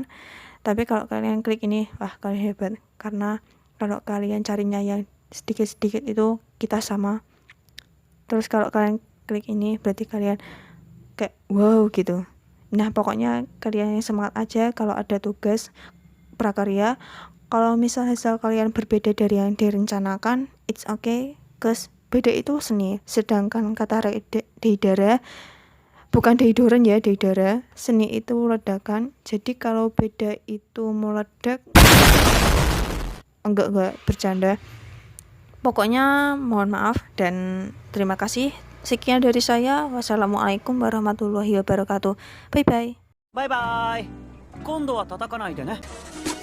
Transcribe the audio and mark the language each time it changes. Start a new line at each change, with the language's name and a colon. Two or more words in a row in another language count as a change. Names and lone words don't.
Indonesian: Tapi kalau kalian klik ini, wah kalian hebat. Karena kalau kalian carinya yang sedikit-sedikit itu kita sama. Terus kalau kalian klik ini berarti kalian kayak wow gitu. Nah pokoknya kalian yang semangat aja kalau ada tugas prakarya. Kalau misalnya hasil kalian berbeda dari yang direncanakan,
English: it's okay, cause
Indonesian: beda itu seni. Sedangkan kata deidara, bukan deidoran ya, deidara, seni itu ledakan. Jadi kalau beda itu meledak, enggak bercanda. Pokoknya mohon maaf dan terima kasih. Sekian dari saya.
Arabic: والسلام عليكم ورحمة الله وبركاته.
English: Bye bye.
Japanese: バイバイ。今度は叩かないでね。